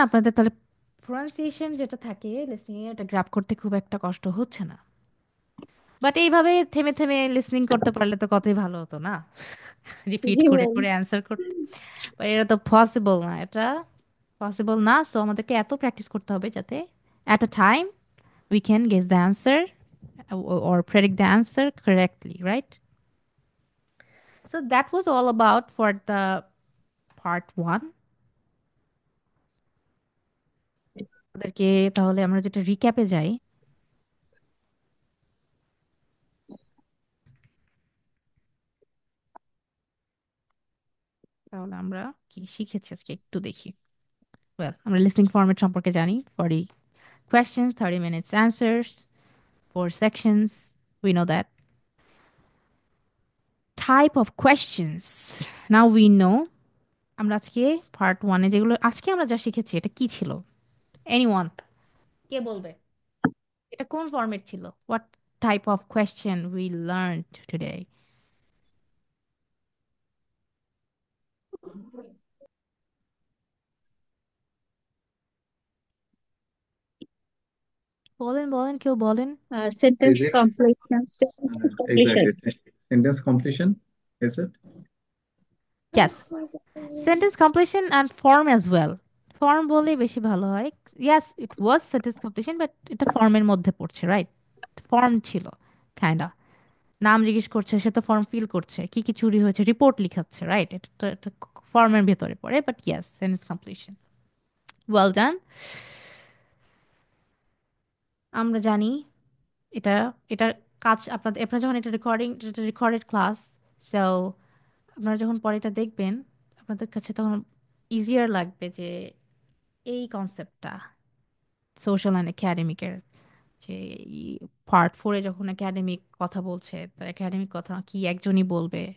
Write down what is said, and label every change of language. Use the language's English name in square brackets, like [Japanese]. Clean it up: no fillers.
[Bangla] আপনাদের তাহলে প্রনাউন্সিয়েশন যেটা থাকে লিসনিং এ, এটা গ্র্যাব করতে খুব একটা কষ্ট হচ্ছে না। বাট এইভাবে থেমে থেমে লিসনিং করতে পারলে তো কতই ভালো হতো না? [English] repeat [Bangla] জি করে ম্যাম। করে অ্যান্সার করতে। But এটা তো পসিবল না, এটা পসিবল না। সো আমাদেরকে এত প্র্যাকটিস করতে হবে যাতে [English] at a time we can guess the answer or predict the answer correctly, right? So that was all about for the part 1. [Bangla] আমাদেরকে তাহলে আমরা যেটা রিক্যাপে যাই, তাহলে আমরা কি শিখেছি আজকে একটু দেখি। ওয়েল, আমরা লিসনিং ফরম্যাট সম্পর্কে জানি। [English] 40 questions, 30 minutes answers, 4 sections. We know that. Type of questions. Now we know. [Bangla] আমরা আজকে পার্ট 1 এ যেগুলো আজকে আমরা যা শিখেছি এটা কি ছিল? এনিওয়ান কে বলবে? এটা কোন ফরম্যাট ছিল? [English] What type of question we learned today? [Bangla] বলেন বলেন, কেউ বলেন। [English] Sentence Physics. Completion. Exactly. Sentence completion, is it? Yes. Sentence completion and form as well. [Bangla] Form বলে বেশি ভালো হয়। [English] Yes, it was sentence completion, but [Bangla] এটা ফর্মের মধ্যে পড়ছে, রাইট? ফর্ম ছিল কাইন্ডা। নাম জিজ্ঞেস করছে, সে তো ফর্ম ফিল করছে, কি কি চুরি হয়েছে রিপোর্ট লিখাচ্ছে, রাইট? এটা তো এটা ফর্মের ভেতরে পড়ে, [English] But yes, sentence completion. Well done. [Bangla] আমরা জানি এটা এটার কাজ আপনারা যখন এটা রেকর্ডেড ক্লাস, সো আপনারা যখন পরে এটা দেখবেন আপনাদের কাছে তখন ইজিয়ার লাগবে যে এই কনসেপ্টটা সোশ্যাল অ্যান্ড একাডেমিকের, যে পার্ট 4-এ যখন একাডেমিক কথা বলছে, তার একাডেমিক কথা কি একজনই বলবে।